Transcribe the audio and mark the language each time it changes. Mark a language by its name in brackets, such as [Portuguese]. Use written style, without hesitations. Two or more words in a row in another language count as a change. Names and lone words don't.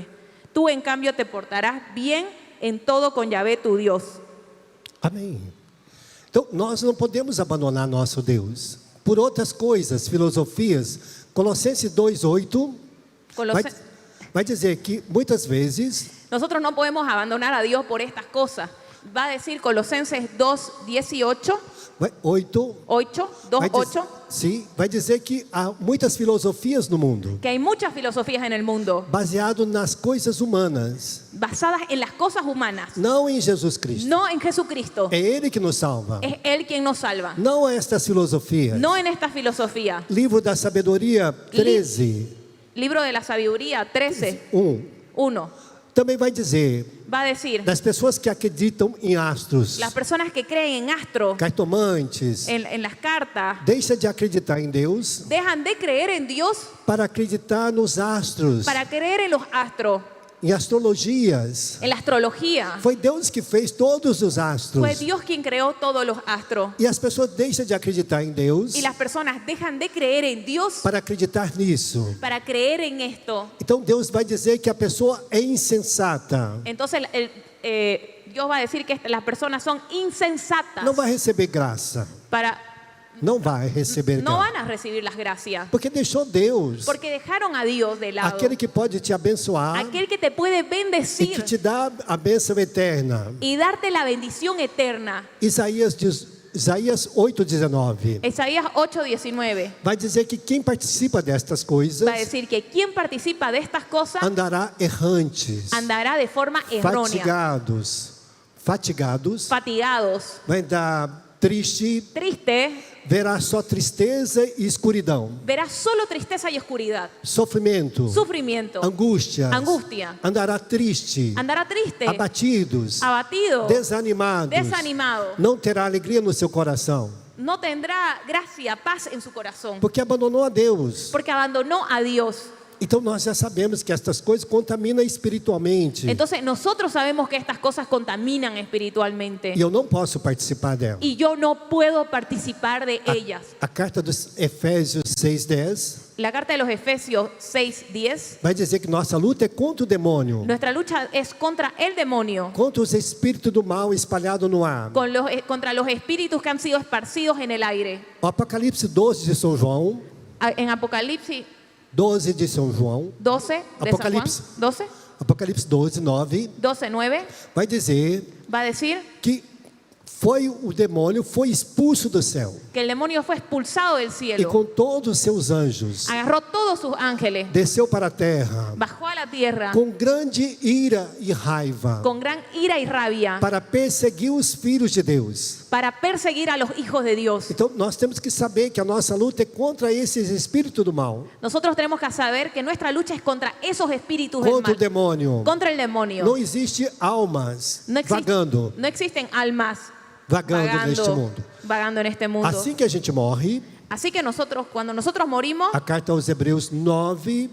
[Spanish] Tú, en cambio, te portarás bien en todo con Yahvé tu Dios. [Portuguese] Amém. Então, nós não podemos abandonar nosso Deus por outras coisas, filosofias. Colossenses 2:8 vai dizer que muitas vezes [Spanish] Nosotros no podemos abandonar a Dios por estas cosas. Va a decir Colosenses 2:18. 8, 2:8. [Portuguese] Sim, vai dizer que há muitas filosofias no mundo, [Spanish] Que hay muchas filosofías en el mundo [Portuguese] baseado nas coisas humanas, [Spanish] basadas en las cosas humanas, [Portuguese] não em Jesus Cristo. [Spanish] no en Jesucristo. [Portuguese] É Ele que nos salva, [Spanish] Es Él quien nos salva, [Portuguese] não estas filosofias. [Spanish] no en esta filosofía. [Portuguese] Livro da Sabedoria 13, [Spanish] Libro de la Sabiduría 13:1 [Portuguese] também vai dizer [Spanish] va a decir: [Portuguese] das pessoas que acreditam em astros, [Spanish] las personas que creen en astro, [Portuguese] cartomantes, [Spanish] en las cartas, [Portuguese] deixa de acreditar em Deus [Spanish] dejan de creer en Dios [Portuguese] para acreditar nos astros, [Spanish] para creer en los astros, [Portuguese] em astrologias. [Spanish] en la astrología. [Portuguese] Foi Deus que fez todos os astros. [Spanish] Fue Dios quien creó todos los astros. [Portuguese] E as pessoas deixam de acreditar em Deus [Spanish] Y las personas dejan de creer en Dios [Portuguese] para acreditar nisso. [Spanish] para creer en esto. [Portuguese] Então Deus vai dizer que a pessoa é insensata, [Spanish] Entonces Dios va a decir que las personas son insensatas. [Portuguese] não vai receber graça. não vai receber [Spanish] no [Portuguese] graça. [Spanish] van a recibir las gracias. [Portuguese] Porque deixou Deus, [Spanish] Porque dejaron a Dios de lado. [Portuguese] aquele que pode te abençoar [Spanish] Aquel que te puede [Portuguese] e que [Spanish] bendecir [Portuguese] te dá a bênção eterna. y darte la bendición eterna. Isaías 8:19 [Spanish] Isaías 8:19 [Portuguese] vai dizer que quem participa destas coisas [Spanish] va a decir que quien participa de estas cosas [Portuguese] andará errantes, [Spanish] andará de forma errónea, [Portuguese] fatigados, [Spanish] fatigados, [Portuguese] vai andar triste, [Spanish] triste, [Portuguese] verá só tristeza e escuridão, [Spanish] verás solo tristeza y oscuridad, [Portuguese] sofrimento, [Spanish] sufrimiento, [Portuguese] angústia, andará triste, [Spanish] andará triste, [Portuguese] abatidos, [Spanish] abatido, [Portuguese] desanimados, [Spanish] desanimado, [Portuguese] não terá alegria no seu coração, [Spanish] no tendrá gracia, paz en su corazón, [Portuguese] porque abandonou a Deus. [Spanish] porque abandonó a Dios. [Portuguese] Então nós já sabemos que estas coisas contaminam espiritualmente. [Spanish] Entonces nosotros sabemos que estas cosas contaminan espiritualmente [Portuguese] E eu não posso participar delas. [Spanish] y yo no puedo participar de ellas. [Portuguese] A carta dos Efésios 6:10 [Spanish] La carta de los Efesios 6:10, [Portuguese] vai dizer que nossa luta é contra o demônio, [Spanish] nuestra lucha es contra el demonio, [Portuguese] contra os espíritos do mal espalhados no ar. [Spanish] contra los espíritus que han sido esparcidos en el aire. [Portuguese] O Apocalipse 12 de São João, [Spanish] En Apocalipsis [Portuguese] 12 de São João, [Spanish] 12 de San Juan, [Portuguese] Apocalipse. [Spanish] 12, [Portuguese] Apocalipse 12:9 [Spanish] 12:9 [Portuguese] vai dizer [Spanish] va a decir [Portuguese] que o demônio foi expulso do céu [Spanish] que el demonio fue expulsado del [Portuguese] e [Spanish] cielo, [Portuguese] com todos os seus anjos [Spanish] agarró todos sus ángeles, [Portuguese] desceu para a terra [Spanish] bajó a la tierra [Portuguese] com grande ira e raiva [Spanish] con gran ira y rabia [Portuguese] para perseguir os filhos de Deus. [Spanish] para perseguir a los hijos de Dios. [Portuguese] Então nós temos que saber que a nossa luta é contra esses espíritos do mal, [Spanish] Nosotros tenemos que saber que nuestra lucha es contra esos espíritus del [Portuguese] contra o [Spanish] mal, [Portuguese] demônio. [Spanish] contra el demonio. [Portuguese] Não existe almas [Spanish] No [Portuguese] vagando [Spanish] existen almas [Portuguese] neste mundo. [Spanish] vagando en este mundo. [Portuguese] Assim que a gente morre, [Spanish] Así que cuando nosotros morimos, [Portuguese] a carta aos Hebreus 9,